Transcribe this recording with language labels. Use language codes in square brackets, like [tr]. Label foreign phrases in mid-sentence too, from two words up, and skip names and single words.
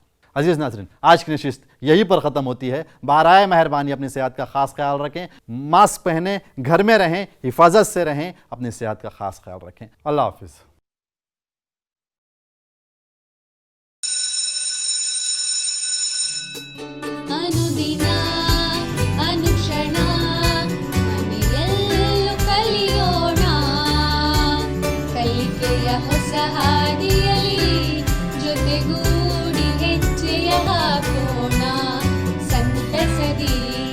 [ur] عزیز ناظرین، آج کی نشست یہیں پر ختم ہوتی ہے۔ برائے مہربانی اپنی صحت کا خاص خیال رکھیں، ماسک پہنیں، گھر میں رہیں، حفاظت سے رہیں، اپنی صحت کا خاص خیال رکھیں. اللہ حافظ. [kn] अनुदिನ ಅನುಕ್ಷಣ ಮನೆಯಲ್ಲೂ ಕಲಿಯೋಣ, ಕಲಿಕೆಯ ಹೊಸ ಹಾದಿಯಲ್ಲಿ ಜೊತೆಗೂಡಿ ಹೆಜ್ಜೆಯ ಹಾಕೋಣ, ಸಂತಸದಿ